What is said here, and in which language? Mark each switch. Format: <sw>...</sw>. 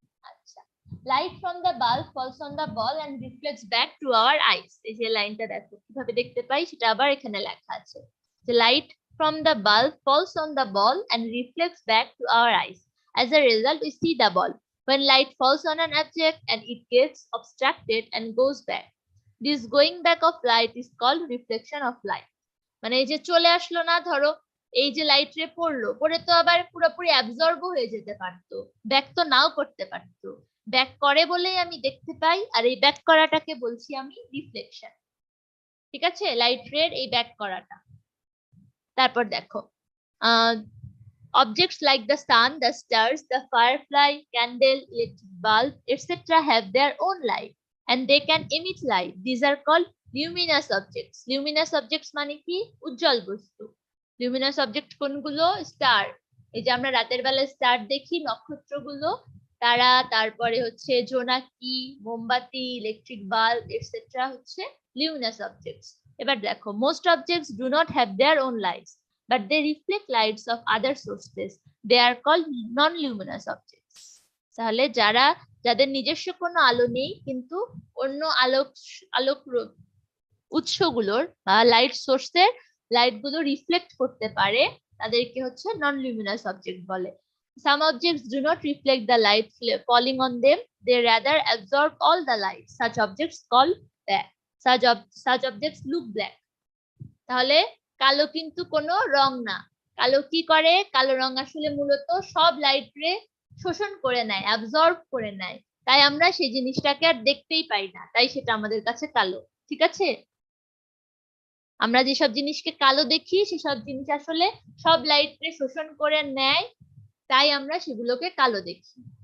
<en>আচ্ছা, light from the bulb falls on the ball and reflects back to our eyes.</en> <bn>এই যে লাইনটা দেখো কিভাবে দেখতে পাই, সেটা আবার এখানে লেখা আছে যে</bn> <en>Light from the bulb falls on the ball and reflects back to our eyes. As a result, we see the ball. When light falls on an object and it gets obstructed and goes back, this going back of light is called reflection of light.</en> <bn>মানে এই যে চলে আসলো না, ধরো এই যে light রে পড়লো, পড়ে তো আবার পুরোপুরি অ্যাবজর্ব হয়ে যেতে পারতো, ব্যাক তো নাও করতে পারতো, ব্যাক করে বলেই আমি দেখতে পাই, আর এই ব্যাক করাটাকে বলছি আমি রিফ্লেকশন। ঠিক আছে, লাইট রের এই ব্যাক করাটা। তারপর দেখো,</bn> <en>objects like the sun, the stars, the firefly, candle, electric bulb, etc. have their own light and they can emit light. These are called luminous objects.</en> <bn>Luminous objects মানে কি? উজ্জ্বল বস্তু। luminous object কোনগুলো? Star. এই যে আমরা রাতের বেলা star দেখি, নক্ষত্রগুলো, তারা, তারপরে হচ্ছে জোনাকি, মোমবাতি, ইলেকট্রিক বাল্ব, এটসেট্রা হচ্ছে luminous objects। এবার দেখো,</bn> <en>most objects do not have their own lights, but they reflect lights of other sources. They are called non-luminous objects.</en> <bn>তাহলে যাদের নিজস্ব কোনো আলো নেই, কিন্তু অন্য আলোক উৎসগুলোর বা লাইট সোর্সের লাইট গুলো রিফ্লেক্ট করতে পারে, তাদেরকে হচ্ছে নন লুমিনাস অবজেক্ট বলে।</bn> <en>Some objects do not reflect the light falling on them, they rather absorb all the light. Such objects called black. Such objects look black.</en> <bn>তাহলে কালো কিন্তু কোনো রং না। কালো কি করে? কালো রং আসলে মূলত সব লাইট রে শোষণ করে নেয়, অ্যাবজর্ব করে নেয়, তাই আমরা সেই জিনিসটাকে আর দেখতেই পাই না, তাই সেটা আমাদের কাছে কালো। ঠিক আছে, আমরা যেসব জিনিসকে কালো দেখি সেসব জিনিস আসলে সব লাইট রে শোষণ করে নেয়, তাই আমরা সেগুলোকে কালো দেখি।</bn>